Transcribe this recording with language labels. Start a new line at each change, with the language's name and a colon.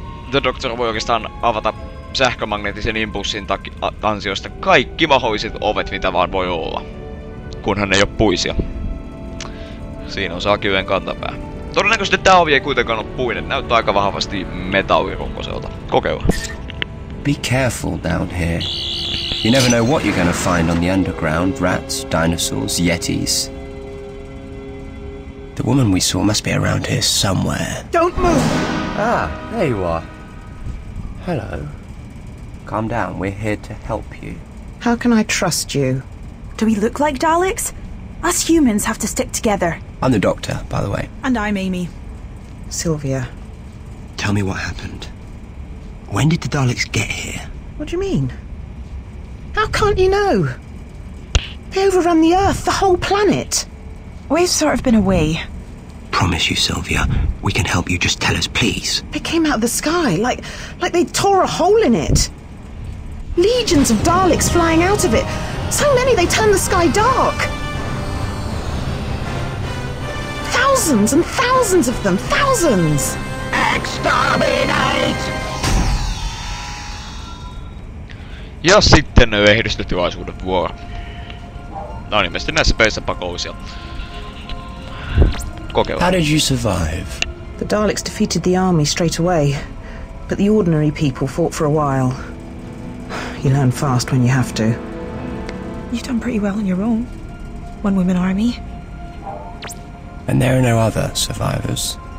Finnish: The Doctor voi oikeastaan avata sähkömagneettisen impulssin ansiosta kaikki mahdolliset ovet, mitä vaan voi olla. Kunhan ne ei oo puisia. Siinä on Sakiven kantapää. Todennäköisesti tää ovi ei kuitenkaan oo puinen. Näyttää aika vahvasti metallirunkoselta. Kokeilla.
English: Be careful down here. You never know what you're gonna find on the underground. Rats, dinosaurs, yetis. The woman we saw must be around here somewhere. Don't move! Ah, there you are. Hello. Calm down, we're here to help you. How can I trust you? Do we look like Daleks? Us humans have to stick together. I'm the Doctor, by the way. And I'm Amy. Sylvia. Tell me what happened. When did the Daleks get here? What do you mean? How can't you know? They overrun the Earth, the whole planet. We've sort of been away. Promise you, Sylvia, we can help you. Just tell us, please. They came out of the sky, like they tore a hole in it. Legions of Daleks flying out of it. So many they turned the sky dark. Thousands and thousands of them, thousands! Exterminate!
Finnish: Ja sitten ehdistystilaisuuden vuoro. No ilmeisesti näissä peissä pakollisia. Kokeillaan.
English: How did you survive? The Daleks defeated the army straight away, but the ordinary people fought for a while. You learn fast when you have to. You've done pretty well on your own. One woman army. And there are no other survivors.